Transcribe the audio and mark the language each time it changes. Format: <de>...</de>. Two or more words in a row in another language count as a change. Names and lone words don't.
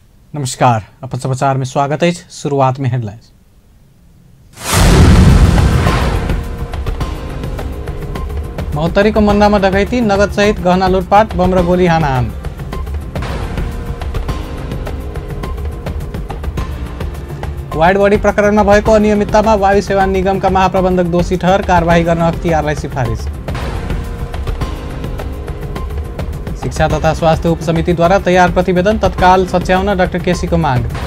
<mai>नमस्कार, अपन समाचार में स्वागत है। शुरुआत में हेडलाइंस। महोत्तरी को मन्ना में डकैती,</mai> <ne>नगद सहित गहना लुटपाट, बम र गोली हानाहान। वाइड बॉडी प्रकरणमा भएको अनियमिततामा वायु सेवा निगमका महाप्रबन्धक दोषी ठहर, कारबाही गर्न अख्तियारलाई सिफारिस। शिक्षा तथा स्वास्थ्य उपसमितिद्वारा तयार प्रतिवेदन तत्काल सच्याउन डाक्टर केसीको माग।</ne>